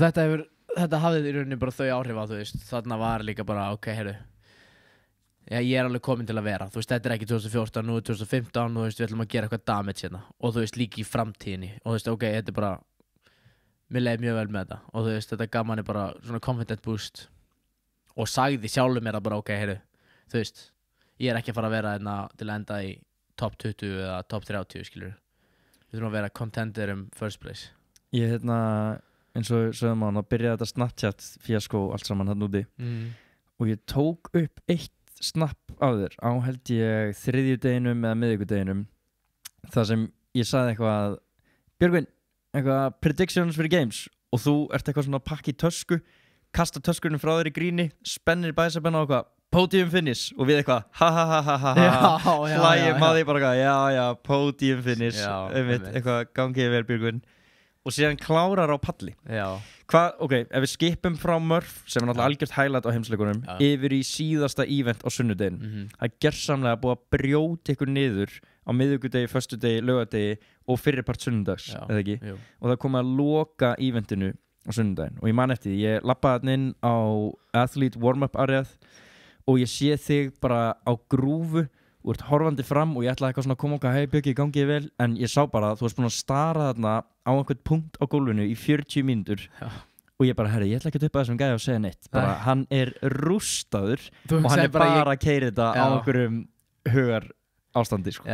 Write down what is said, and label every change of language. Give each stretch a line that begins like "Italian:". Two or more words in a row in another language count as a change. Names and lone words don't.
Icelandic: þetta hafði í rauninni bara þau áhrif að þú veist, þarna var líka bara, ok, heyrðu, ég er alveg komin til að vera, þú veist, þetta er ekki 2014, nú er 2015 og þú veist, við ætlum að gera eitthvað damage hérna og þú veist, líka í framtíðinni og þú veist, ok, þetta er bara, mér leiði mjög vel með þetta og þú veist, þetta gaf manni bara svona
English: confident boost
Icelandic: og sagði sjálfur mér að bara, ok, heyrðu, þú veist, ég er ekki að fara að vera hérna til að enda í top 20 eða top 30, skilur. Við þurfum að vera
English: contender first place.
Icelandic: Ég, hérna, eins og sögum á hann, að byrja þetta Snapchat fíaskó allt saman hann úti og ég tók upp eitt snapp á þér á held ég þriðjudeginum eða miðvikudeginum þar sem ég sagði eitthvað Björgvin, eitthvað predictions fyrir games og þú ert eitthvað svona að pakka í tösku kasta töskunum frá þér í gríni spennir bæsabenna og eitthvað
English: podium finish
Icelandic: og við eitthvað ha ha ha ha ha hlægjum að því bara já
English: podium finish
Icelandic: eitthvað gangið vel Björgvin og síðan klárar á palli. Ok, ef við skipum frá Murph sem er náttúrulega algjört highlight á heimsleikunum yfir í síðasta event á sunnudegin það er gersamlega búið að brjóta ykkur niður á miðvikudegi, föstudegi, laugardegi og fyrripart sunnudags eða ekki og það kom að loka eventinu á sunnudaginn og ég man eftir því, ég lappaði hann inn á
English: athlete warm-up
Icelandic: areað og ég sé þig bara á grúfu og ert horfandi fram og ég ætlaði eitthvað svona að koma okkar hei Björki, gangið vel, en ég sá bara að þú varst búin að stara þarna á einhvern punkt á gólfinu í 40 mínútur og ég bara, herri, ég ætla ekki að upp að þessum gæja og segja neitt bara, hann er rústaður og hann er bara að keyra þetta á einhverjum hugar ástandi sko.